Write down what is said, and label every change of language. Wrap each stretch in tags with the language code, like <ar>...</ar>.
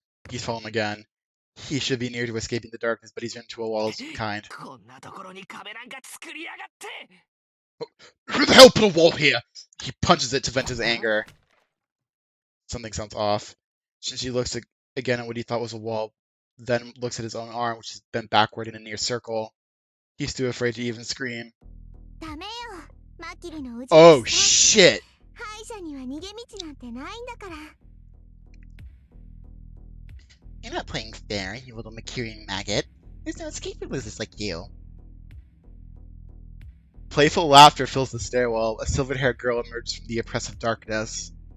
<en>He's fallen again. He should be near to escaping the darkness, but he's run into a wall of some kind.</en> <ja>こんなところに壁なんか作りやがって。</ja> <en>Who the hell put a wall here? He punches it to vent his anger. Something sounds off. Shinji looks again at what he thought was a wall, then looks at his own arm, which is bent backward in a near circle. He's too afraid to even scream.</en> <ja>ダメよ。マキリのうち</ja> <en>Oh shit!</en> <ja>敗者には逃げ道なんてないんだから。</ja> <en>You're not playing fair, you little Makirian maggot. There's no escape for losers like you. Playful laughter fills the stairwell. A silver-haired girl emerges from the oppressive darkness.</en>